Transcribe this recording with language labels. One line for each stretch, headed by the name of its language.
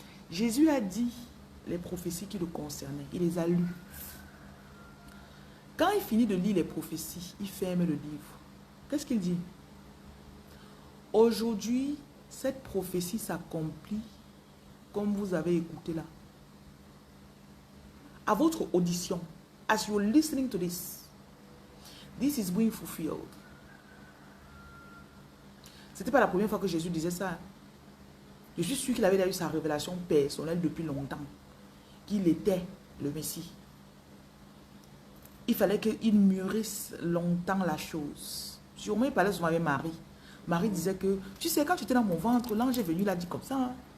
French: Jésus a dit les prophéties qui le concernaient. Il les a lues. Quand il finit de lire les prophéties, il ferme le livre. Qu'est-ce qu'il dit? Aujourd'hui, cette prophétie s'accomplit comme vous avez écouté là. À votre audition,
English: as you're listening to this is being fulfilled.
French: C'était pas la première fois que Jésus disait ça. Je suis sûr qu'il avait eu sa révélation personnelle depuis longtemps. Qu'il était le Messie. Il fallait qu'il mûrisse longtemps la chose. Sûrement, il parlait souvent avec Marie. Marie disait que, tu sais, quand tu étais dans mon ventre, l'ange est venu, il a dit comme ça.